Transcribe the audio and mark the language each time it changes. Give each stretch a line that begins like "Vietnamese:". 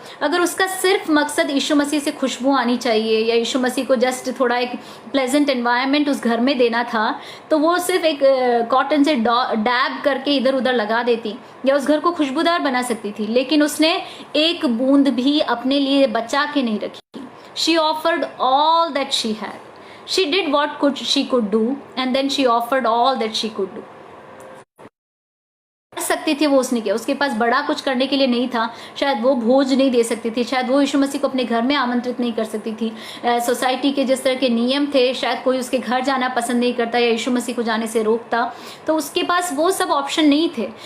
Hindi: अगर उसका सिर्फ मकसद यीशु मसीह से खुशबू आनी चाहिए, या यीशु मसीह को जस्ट थोड़ा एक प्लेजेंट एनवायरनमेंट उस घर में देना था, तो वो सिर्फ एक कॉटन से डैब करके इधर उधर लगा देती, या उस घर को खुशबूदार बना सकती थी। लेकिन उसने एक बूंद भी अपने लिए बचा के नहीं रखी।
English: She offered all that she had. She did what she could do, and then she offered all that she could do.
Hindi: सकती थी वो उसने किया। उसके पास बड़ा कुछ करने के लिए नहीं था, शायद वो भोज नहीं दे सकती थी, शायद वो यीशु मसीह को अपने घर में आमंत्रित नहीं कर सकती थी, सोसाइटी के जिस तरह के नियम थे शायद कोई उसके घर जाना पसंद नहीं करता या यीशु मसीह को जाने से रोकता, तो उसके पास वो सब ऑप्शन नहीं थे।